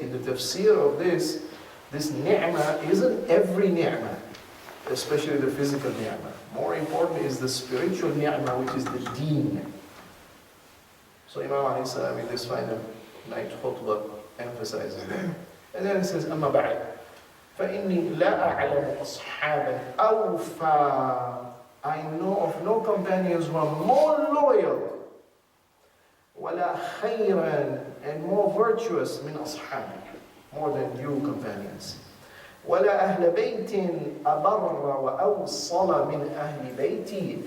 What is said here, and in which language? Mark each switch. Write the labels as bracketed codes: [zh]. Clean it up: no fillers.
[en] In the tafsir of this ni'mah isn't every ni'mah, especially the physical ni'mah. More important is the spiritual ni'mah, which is the deen. So Imam alayhi salam in this final night khutbah emphasizes that. And then he says, [ar] أَمَّا بَعْدْ فَإِنِّي لَا أَعْلَمُ أَصْحَابًا أَوْفَى. [en] I know of no companions who are more loyal [ar] وَلَا خَيْرًا, [en] and more virtuous [ar] min أَصْحَابِي, [en] more than you companions. [ar] وَلَا أَهْلَ بَيْتٍ أَبَرَّ وَأَوْصَلَ مِنْ أَهْلِ بَيْتِي.